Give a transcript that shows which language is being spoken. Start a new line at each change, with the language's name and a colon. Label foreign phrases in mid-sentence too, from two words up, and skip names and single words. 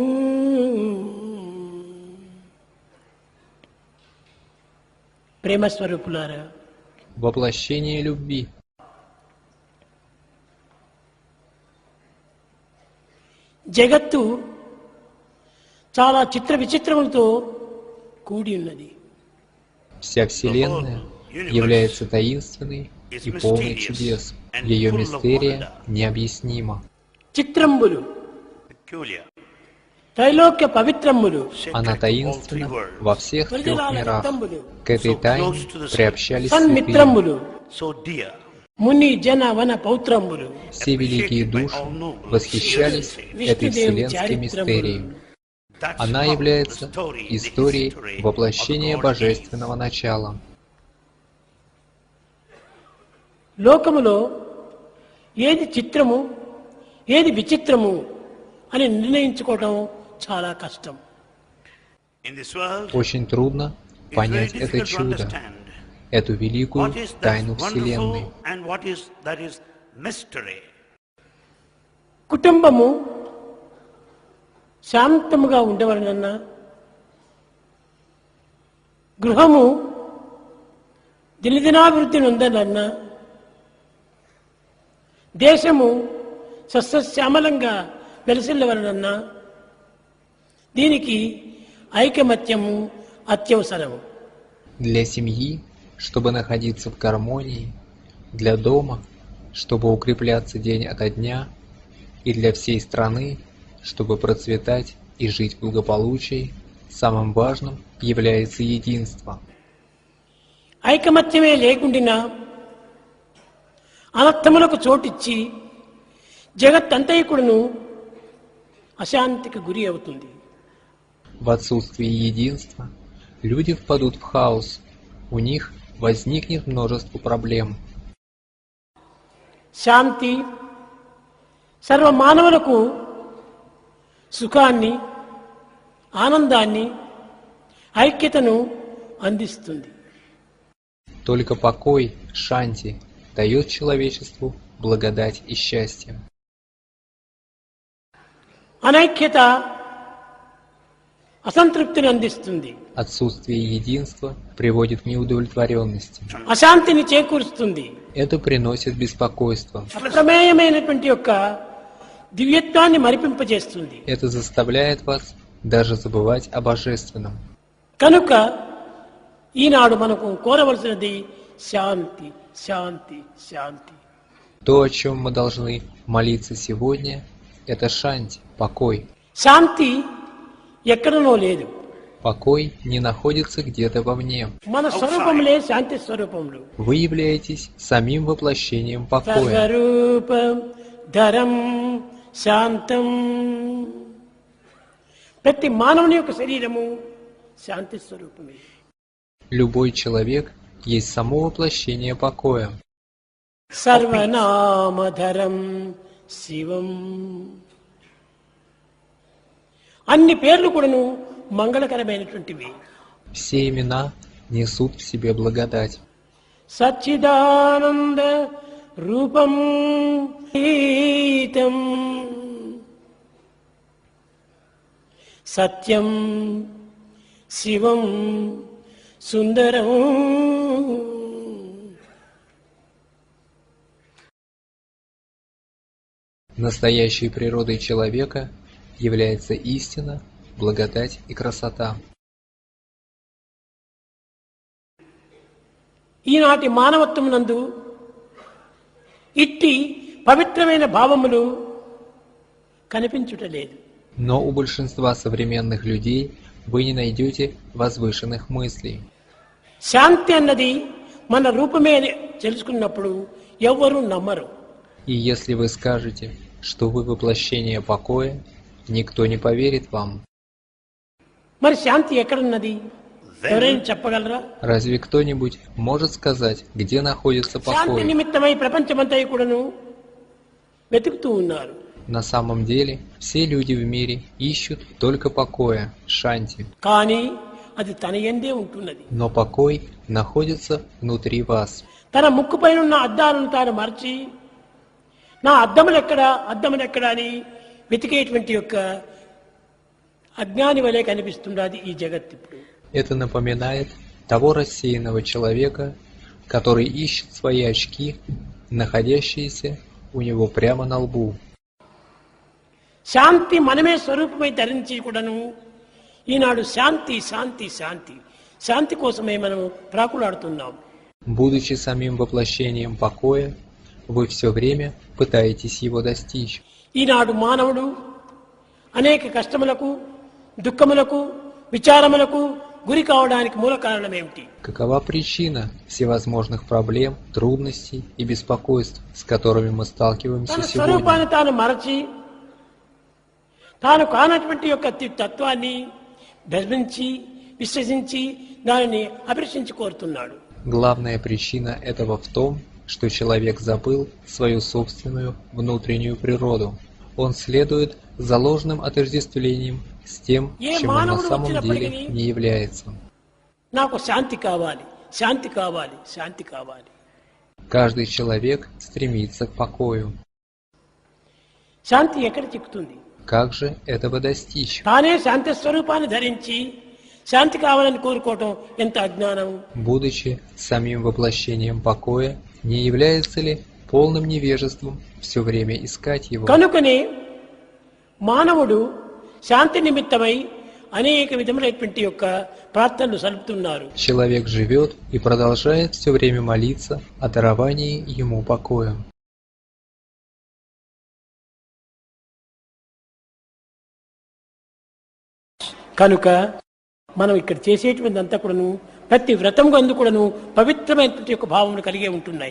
Telugu: ప్రేమస్వరూపులారా,
Russian: Воплощение любви.
Telugu: జగత్తు చాలా చిత్ర విచిత్రములతో కూడి ఉన్నది.
Russian: Вся Вселенная является таинственной и полной чудес. Ее мистерия необъяснима.
Telugu: చిత్రంబులు,
English: peculiar,
Telugu: త్రైలోక్య పవిత్రములు,
Russian: Она таинственна во всех трех мирах. К этой тайне приобщались святые.
Telugu: సన్మిత్రములు,
English: so dear.
Telugu: ముని జన వన పౌత్రములు,
Russian: Все великие души восхищались этой вселенской мистерией.
English: That's
Russian: Она
English: how
Russian: является
English: the story, the
Russian: историей
English: history
Russian: воплощения
English: of God is.
Russian: божественного начала.
Telugu: లోకములో ఏది చిత్రము ఏది విచిత్రము అని నిర్ణయించుకోవటం చాలా కష్టం.
English: In this world,
Russian: Очень трудно
English: it's very
Russian: понять это
English: difficult to
Russian: чудо,
English: understand
Russian: эту великую
English: what is that
Russian: тайну Вселенной.
English: wonderful and what is that is mystery.
Telugu: కుటుంబము శాంతముగా ఉండవలనన్నా, గృహము దినదినాభివృద్ధి నొందనన్నా, దేశము సస్యశ్యామలంగా వెలసిల్లవలనన్నా దీనికి ఐకమత్యము అత్యవసరము.
Russian: Для семьи, чтобы находиться в гармонии, для дома, чтобы укрепляться день ото дня, и для всей страны, чтобы процветать и жить в благополучии, самым важным является единство.
Telugu: ఐకమత్యమే లేకుండినా అనర్థములకు చోటిచ్చి జగత్తంతైకుడును అశాంతికి గురి అవుతుంది.
Russian: В отсутствии единства люди впадут в хаос, у них возникнет множество проблем.
Telugu: శాంతి సర్వ మానవులకు సుఖాన్ని, ఆనందాన్ని, ఐక్యతను అందిస్తుంది.
Russian: Только покой, шанти, дает человечеству благодать и счастье.
Telugu: అనైక్యత అసంతృప్తిని అందిస్తుంది.
Russian: Отсутствие единства приводит к неудовлетворенности.
Telugu: అశాంతిని చేకూరుస్తుంది.
Russian: Это приносит беспокойство.
Telugu: అప్రమేయమైనటువంటి యొక్క దివ్యత్వాన్ని మరిపింపజేస్తుంది.
Russian: Это заставляет вас даже забывать о божественном.
Telugu: కనుక ఈనాడు మనకు కోరవలసినది శాంతి, శాంతి, శాంతి.
Russian: То, о чем мы должны молиться сегодня, это шанти, покой.
Telugu: శాంతి ఎక్కడనో లేదు.
Russian: Покой не находится где-то вовне.
Telugu: మన స్వరూపములే శాంతి స్వరూపములు.
Russian: Вы являетесь самим воплощением покоя.
Sanskrit: సర్వరూపం ధరం శాంతం.
Telugu: ప్రతి మానవుని యొక్క శరీరము శాంతి స్వరూపమే.
Russian: Любой человек есть само воплощение покоя.
Sanskrit: సర్వనామధరం శివం.
Telugu: అన్ని పేర్లు కూడాను మంగళకరమైనటువంటివి.
Russian: Все имена несут в себе благодать.
Sanskrit: సచ్చిదానంద రూపం గీతం సత్యం శివం సుందరం.
Russian: Настоящей природой человека является истина, благодать и красота.
Telugu: ఈనాటి మానవత్వమునందు ఇట్టి పవిత్రమైన భావములు కనిపించుటలేదు.
Russian: Но у большинства современных людей вы не найдете возвышенных мыслей.
Telugu: శాంతి అన్నది మన రూపమే అని తెలుసుకున్నప్పుడు ఎవ్వరూ నమ్మరు.
Russian: И если вы скажете, что вы воплощение покоя, никто не поверит вам.
Telugu: మరి శాంతి ఎక్కడున్నది? ఎవరైనా చెప్పగలరా?
Russian: Разве кто-нибудь может сказать, где находится
Telugu: శాంతి
Russian: покой?
Telugu: నిమిత్తమై ప్రపంచమంతా కూడాను వెతుకుతూ ఉన్నారు.
Russian: На самом деле, все люди в мире ищут только покоя, шанти.
Telugu: కానీ అది తన యందే ఉంటున్నది.
Russian: Но покой находится внутри вас.
Telugu: తన ముక్కుపైన ఉన్న అద్దాలను తాను మరచి నా అద్దములెక్కడా అని వెతికేటువంటి యొక్క అజ్ఞాని వలె కనిపిస్తున్నది ఈ జగత్ ఇప్పుడు.
Russian: Это напоминает того рассеянного человека, который ищет свои очки, находящиеся у него прямо на лбу.
Telugu: శాంతి మనమే స్వరూపమై ధరించి కూడాను ఈనాడు శాంతి శాంతి శాంతి శాంతి కోసమే మనం ప్రాకులాడుతున్నాం.
Russian: Будучи самим воплощением покоя, вы все время пытаетесь его достичь.
Telugu: ఈనాడు మానవుడు అనేక కష్టములకు, దుఃఖములకు, విచారములకు గురి కావడానికి మూల కారణం ఏమిటి?
Russian: Какова причина всевозможных проблем, трудностей и беспокойств, с которыми мы сталкиваемся
Telugu: తన
Russian: сегодня?
Telugu: స్వరూపాన్ని తాను మరచి తాను కానటువంటి యొక్క తత్వాన్ని భ్రమించి విశ్వసించి దానిని అభిలషించి కోరుతున్నాడు.
Russian: Главная причина этого в том, что человек забыл свою собственную внутреннюю природу. Он следует за ложным отождествлением с тем, чем он на самом деле не является.
Telugu: నాకు శాంతి కావాలి, శాంతి కావాలి, శాంతి కావాలి.
Russian: Каждый человек стремится к покою.
Telugu: శాంతి ఎక్కడ చిక్కుతుంది?
Russian: Как же этого достичь?
Telugu: తానే శాంతి స్వరూపాన్ని ధరించి శాంతి కావాలని కోరుకోవటం ఎంత అజ్ఞానం.
Russian: Будучи самим воплощением покоя, не является ли полным невежеством все время искать его?
Telugu: కనుకనే మానవుడు శాంతి నిమిత్తమై అనేక విధములైనటువంటి యొక్క ప్రార్థనలు సలుపుతున్నారు.
Russian: Человек живет и продолжает все время молиться о даровании ему покоя.
Telugu: కనుక మనం ఇక్కడ చేసేటువంటి అంతా కూడాను ప్రతి వ్రతం అందు కూడాను పవిత్రమైనటువంటి యొక్క భావములు కలిగే ఉంటున్నాయి.